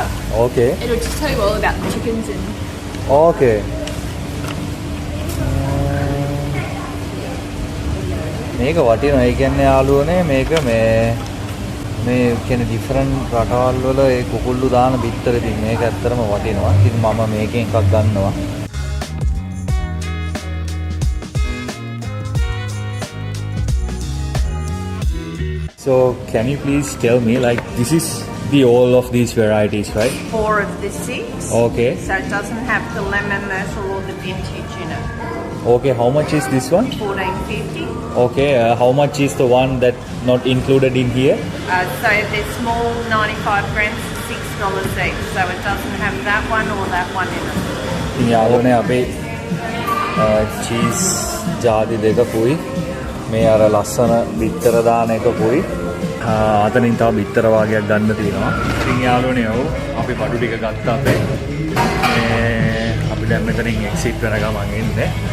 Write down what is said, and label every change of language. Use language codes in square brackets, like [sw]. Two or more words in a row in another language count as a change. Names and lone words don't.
[en] Okay. it'll just tell you all about the chickens and... [si] Okay. මේක වටිනවා. ඒ කියන්නේ යාළුවනේ මේක මේ කියන්නේ ඩිෆරන්ට් රටවල් වල ඒ කුකුල්ලු දාන බිත්තර ඉතින් මේක ඇත්තටම වටිනවා. ඉතින් මම මේකෙන් එකක් ගන්නවා. [en] So can you please tell me, like, this is the all of these varieties, right? 4 of the 6. Okay. So it doesn't have the lemon myrtle or the vintage in it. Okay, how much is this one? $14.50. Okay, how much is the one that not included in here? So the small 95 grams is $6 each. So it doesn't have that one or that one in it. [si] ඉතින් යාළුවනේ අපේ චීස් ජාති දෙකකුයි මේ අර ලස්සන බිත්තර දාන එකකුයි අතනින් තව බිත්තර වාගයක් ගන්න තියෙනවා. ඉතින් යාළුවනේ ඔව් අපි බඩු ටික ගත්තා අපේ. අපි දැන් මෙතනින් එක්සිට් වෙන ගමන් ඉන්නේ.